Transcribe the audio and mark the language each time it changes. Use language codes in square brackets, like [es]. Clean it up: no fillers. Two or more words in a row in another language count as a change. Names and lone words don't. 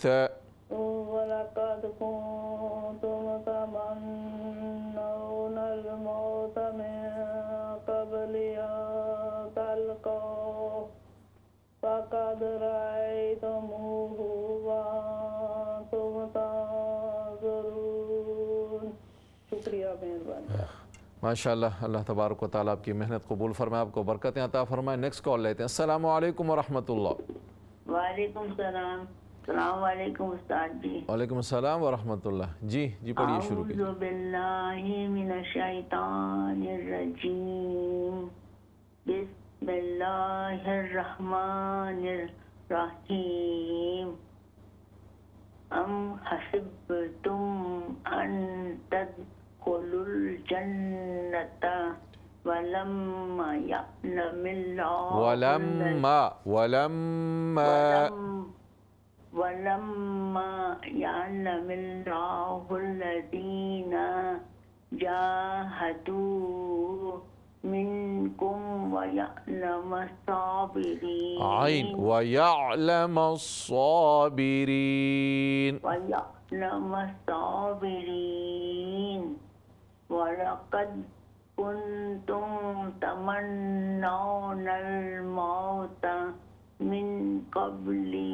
[ar] ولقد كنتم تمنون الموت من قبل أن تلقوه فقد رأيتموه وأنتم تنظرون. [ur] شکریہ، مہربانی. ماشاءاللہ. [ar] الله تبارك وتعالى [ur] آپ کی محنت قبول فرمائے، آپ کو برکتیں عطا فرمائے. [en] next call [ur] لیتے ہیں. [ar] السلام عليكم ورحمة الله. وعليكم السلام. السلام عليكم [ur] استاد جی. [ar] وعليكم السلام ورحمة الله. [ur] جی پڑھیے، شروع کیجیے. [ar] أعوذ بالله من الشيطان الرجيم. بسم الله الرحمن الرحيم. أم حسبتم أن تدخلوا الجنة ولما يعلم الله ولما يعلم الله वलम्मा यअलमिल्लाहु الذين جاهدوا منكم ويعلم الصابرين عين ويعلم الصابرين ويعلم الصابرين ولقد كنتم تمنون الموت من قبل